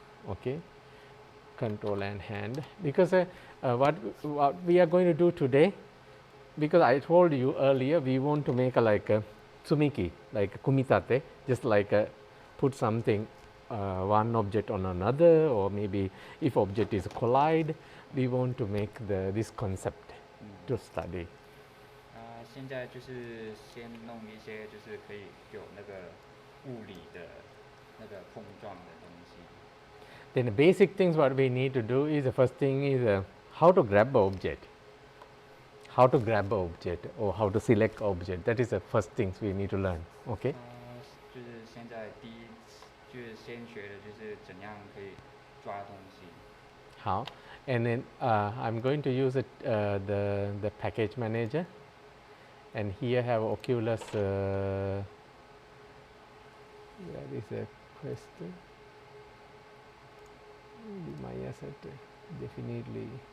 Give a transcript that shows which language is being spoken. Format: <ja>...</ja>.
<en>Okay, control and hand, because what we are going to do today, because I told you earlier we want to make like a tsumiki, like kumitate, just like put something one object on another, or maybe if object is collide, we want to make this concept to study.</en> <zh>现在就是先弄一些就是可以有那个物理的那个碰撞的东西。</zh> <en>Then the basic things what we need to do is, the first thing is how to grab an object, how to grab an object, or how to select object. That is the first things we need to learn. Okay.</en> <zh>就是现在第一就是先学的就是怎样可以抓东西。</zh> <en>How? And then I'm going to use the package manager, and here have Oculus. There is a question. My asset definitely.</en>